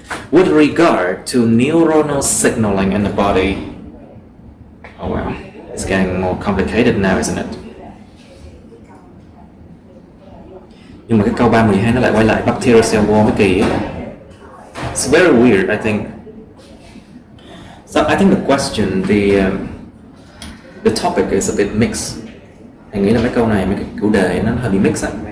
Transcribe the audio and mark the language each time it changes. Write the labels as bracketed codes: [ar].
[en] With regard to neuronal signaling in the body, oh well, it's getting more complicated now, isn't it? [vi] Nhưng mà cái câu 312 nó lại quay lại bacterial cell wall mới kỳ ấy. [en] It's very weird, I think. So I think the question, the topic is a bit mixed. [vi] Anh nghĩ là mấy câu này, mấy cái chủ đề nó hơi bị mix ạ.